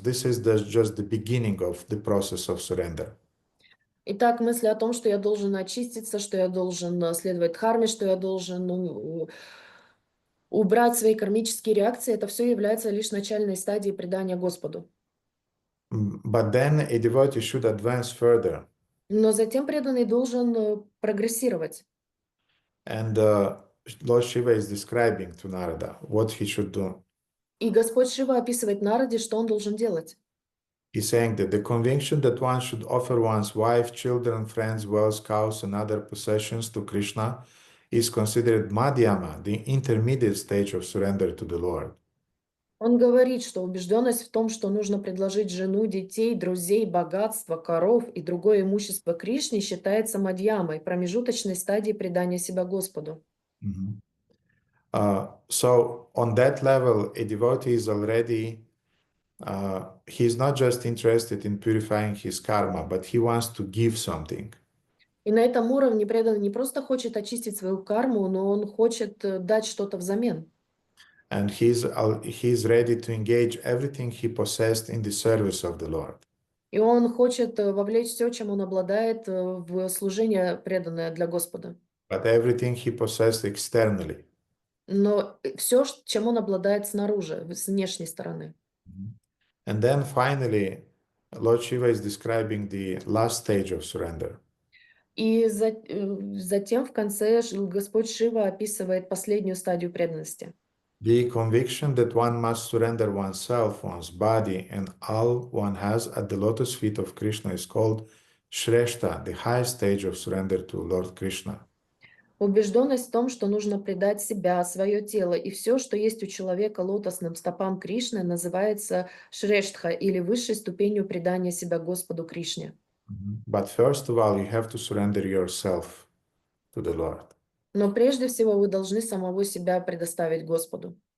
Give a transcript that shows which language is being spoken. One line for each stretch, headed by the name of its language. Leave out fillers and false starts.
English: This is just the beginning of the process of surrender.
Russian: Итак, мысли о том, что я должен очиститься, что я должен следовать дхарме, что я должен убрать свои кармические реакции, это все является лишь начальной стадией предания Господу.
English: But then a devotee should advance further.
Russian: Но затем преданный должен прогрессировать.
English: And Lord Shiva is describing to Narada what he should do.
Russian: И Господь Шива описывает Нараде, что он должен делать.
English: He's saying that the conviction that one should offer one's wife, children, friends, wealth, cows, and other possessions to Krishna is considered madhyama, the intermediate stage of surrender to the Lord.
Russian: Он говорит, что убежденность в том, что нужно предложить жену, детей, друзей, богатство, коров и другое имущество Кришне, считается мадьямой, промежуточной стадией предания себя Господу. Mhm.
English: So on that level, a devotee is already, he's not just interested in purifying his karma, but he wants to give something.
Russian: И на этом уровне преданный не просто хочет очистить свою карму, но он хочет дать что-то взамен.
English: And he's ready to engage everything he possessed in the service of the Lord.
Russian: И он хочет вовлечь все, чем он обладает, в служение преданное для Господа.
English: But everything he possessed externally.
Russian: Но все, чем он обладает снаружи, с внешней стороны.
English: And then finally, Lord Shiva is describing the last stage of surrender.
Russian: И затем в конце Господь Шива описывает последнюю стадию преданности.
English: The conviction that one must surrender oneself, one's body, and all one has at the lotus feet of Krishna is called Shrestha, the highest stage of surrender to Lord Krishna.
Russian: Убежденность в том, что нужно предать себя, свое тело и все, что есть у человека лотосным стопам Кришны, называется Шрештха или высшей ступенью предания себя Господу Кришне.
English: But first of all, you have to surrender yourself to the Lord.
Russian: Но прежде всего вы должны самого себя предоставить Господу.